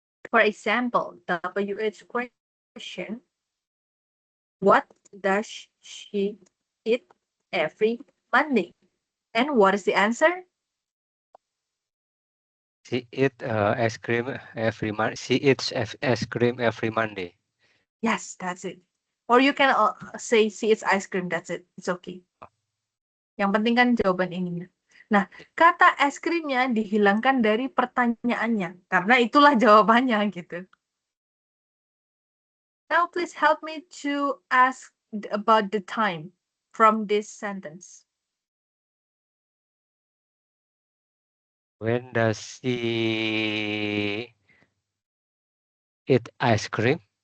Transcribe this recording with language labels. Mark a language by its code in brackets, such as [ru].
[en] For example, WH question. What does she eat every Monday? And what is the answer? She eats ice cream every Monday. She eats ice cream every Monday. Yes, that's it. Or you can say she eats ice cream, that's it. It's okay. [id] Yang penting kan jawaban ininya. Nah, kata es krimnya dihilangkan dari pertanyaannya. Karena itulah jawabannya gitu. [en] Now, please help me to ask about the time from this sentence. When does she eat ice cream?